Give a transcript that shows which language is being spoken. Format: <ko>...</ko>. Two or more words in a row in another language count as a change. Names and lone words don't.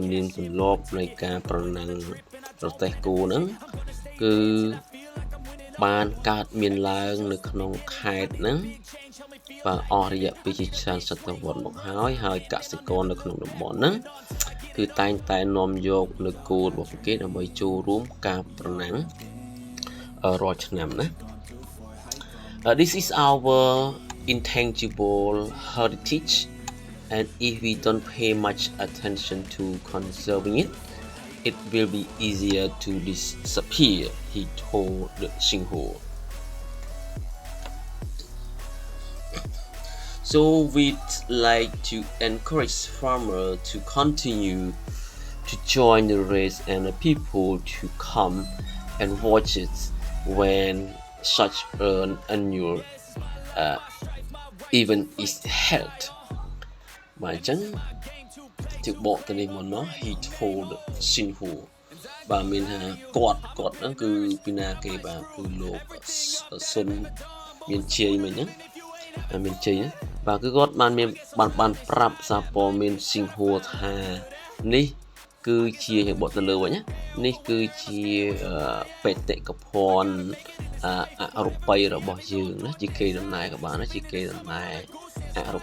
<km>នៀមទម្លាប់នៃការប្រណាំងប្រទេសគូហ្នឹងគឺបានកើតមានឡើងនៅក្នុងខេត្តហ្នឹងបាទអស់រយៈពេលជាច្រើនស តវត្សមកហើយកសិករនៅក្នុងតំបន់ហ្នឹងគឺតែងតែនាំយកនៅគោរបស់ពួកគេដើម្បីចូលរួមការប្រណាំងរាល់ឆ្នាំណា</km> <en>This is our intangible heritage and if we don't pay much attention to conserving it it will be easier to disappear he told the Xinhua So we'd like to encourage farmers to continue to join the race and the people to come and watch it when such an annual event is held.</en> <km>បាទអញ្ចឹងទីបកទៅនេះមកនោះ</km> <en>he told Xinhua</en> <km>បាទមានថាគាត់ហ្នឹងគឺពីណាគេបាទគឺលោកសុនមានជ័យមិញហ្នឹងមានជ័យបាទគឺគាត់បានប្រាប់សារព័ត៌មាន ស៊ីងហួរថានេះគឺជាយ៉ាងបកទៅលើវិញណានេះគឺជាបេតិកភណ្ឌអរូបីរបស់យើងណាជាកេរដំណែលក៏បានណាជាកេរដំណែលអរូ</km>